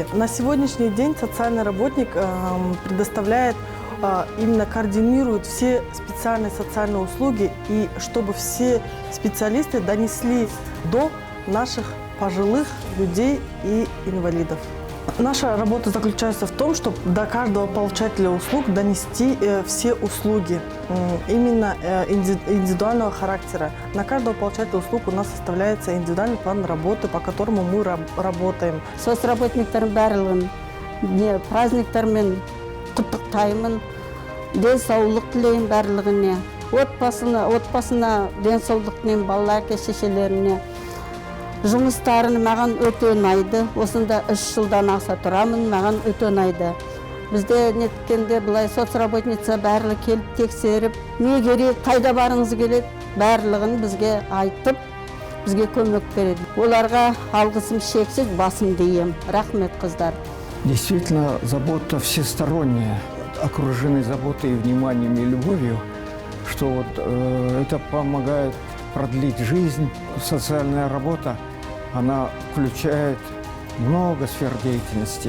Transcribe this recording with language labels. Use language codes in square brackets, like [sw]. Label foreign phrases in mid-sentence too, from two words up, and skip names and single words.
[ru] На сегодняшний день социальный работник предоставляет, именно координирует все специальные социальные услуги, и чтобы все специалисты донесли до наших пожилых людей и инвалидов. Наша работа заключается в том, чтобы до каждого получателя услуг донести все услуги именно индивидуального характера. На каждого получателя услуг у нас составляется индивидуальный план работы, по которому мы работаем. [kk] Соцработниктардың барлығын праздниктармен құттықтаймын, денсаулық тілеймін барлығына, отбасына денсаулық тілеймін, балалар әке-шешелеріне. Жұмыстарын маған өте ұнайды. Осында 3 жылдан аса тұрамын, маған өте ұнайды. Бізде неткенде бұлай соцработница барлығы келіп тексеріп, не керек, қайда барыңыз келеді, барлығын бізге айтып, бізге көмек береді. Оларға алғысым шексіз, басым дейім. Рахмет, қыздар. [ru] Действительно, забота всесторонняя, окружены заботой, вниманием и любовью, что это помогает продлить жизнь. Социальная работа, она включает много сфер деятельности.